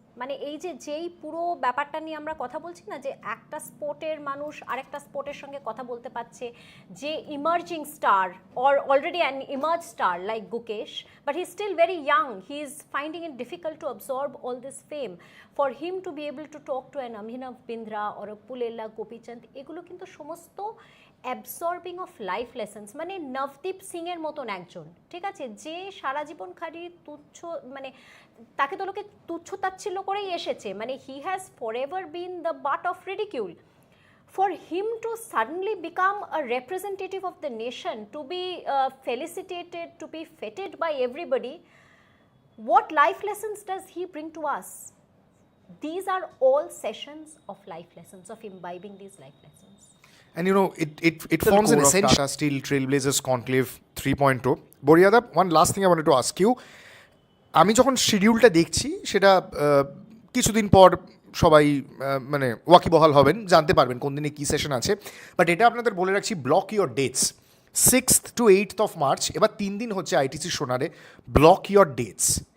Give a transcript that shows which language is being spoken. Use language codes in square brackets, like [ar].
[bn] মানে এই যে যেই পুরো ব্যাপারটা নিয়ে আমরা কথা বলছি না, যে একটা স্পোর্টের মানুষ আরেকটা স্পোর্টের সঙ্গে কথা বলতে পারছে, যে [en] emerging star or already an emerge star like Gukesh, but he is still very young, he is finding it difficult to absorb all this fame, for him to be able to talk to an Abhinav Bindra or Pullela Gopichand, [bn] এগুলো কিন্তু সমস্ত [en] Absorbing of life lessons. [bn] মানে নবদীপ সিংয়ের মতন একজন, ঠিক আছে, যে সারা জীবন খালি তুচ্ছ, মানে তাকে তো লোকে তুচ্ছ তাচ্ছিল্য করেই এসেছে, মানে [en] He has for ever been the butt of ridicule. For him to suddenly become a representative of the nation, to be felicitated, to be feted by everybody, what life lessons does he bring to us? These are all sessions of life lessons, of imbibing these life lessons. And you know, it forms an essential Tata Steel Trailblazers Conclave 3.0. Boria, one last thing I wanted to ask you. [bn] আমি যখন শিডিউলটা দেখছি সেটা কিছুদিন পর সবাই মানে ওয়াকিবহাল হবেন, জানতে পারবেন কোন দিনে কী সেশন আছে, বাট এটা আপনাদের বলে রাখছি, [en] block your dates [bn] 6th to 8th of March, এবার 3 দিন হচ্ছে আইটিসি সোনারে, ব্লক ইয়োর ডেটস।